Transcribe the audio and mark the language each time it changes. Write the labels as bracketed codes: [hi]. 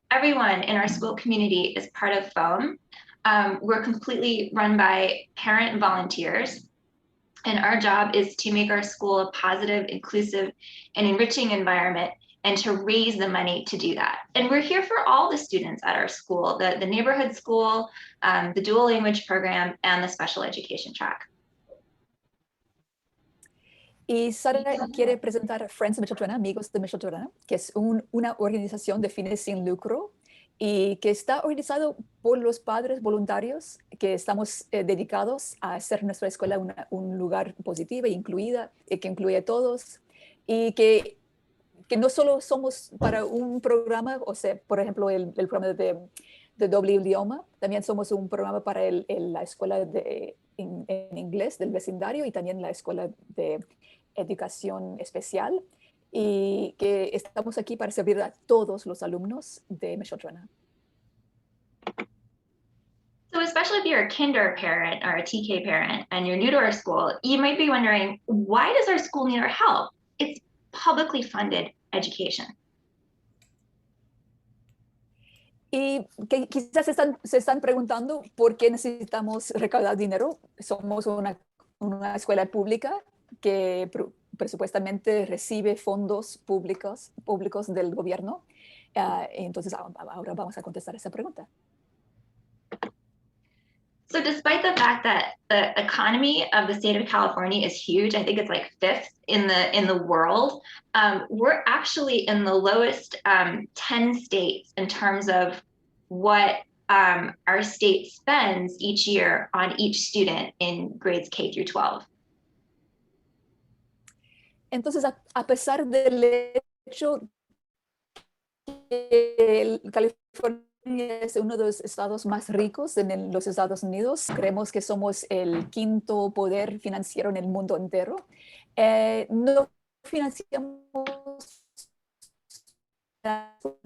[en] Everyone in our school community is part of FOM. We're completely run by parent volunteers, and our job is to make our school a positive, inclusive, and enriching environment, and to raise the money to do that. And we're here for all the students at our school, the neighborhood school, the dual language program, and the special education track. [es] Y Sara quiere presentar a Friends of Micheltorena, Amigos de Micheltorena, que es una organización de fines sin lucro y que está organizado por los padres voluntarios que estamos dedicados a hacer nuestra escuela un lugar positivo e incluida, que incluye a todos, y que no solo somos para un programa, o sea, por ejemplo, el programa de doble idioma, también somos un programa para la escuela en inglés del vecindario y también la escuela de educación especial, y que estamos aquí para servir a todos los alumnos de Micheltorena. [en] So especially if you're a kinder parent or a TK parent and you're new to our school, you might be wondering, why does our school need our help? It's publicly funded education. [es] Y que quizás se están preguntando por qué necesitamos recaudar dinero. Somos una escuela pública que presupuestamente recibe fondos públicos del gobierno. Entonces, ahora vamos a contestar esa pregunta. [en] So despite the fact that the economy of the state of California is huge, I think it's like 5th in the world, we're actually in the lowest 10 states in terms of what our state spends each year on each student in grades K through 12. [es] Entonces, a pesar del hecho que California es uno de los estados más ricos en los Estados Unidos, creemos que somos el 5º poder financiero en el mundo entero, no financiamos la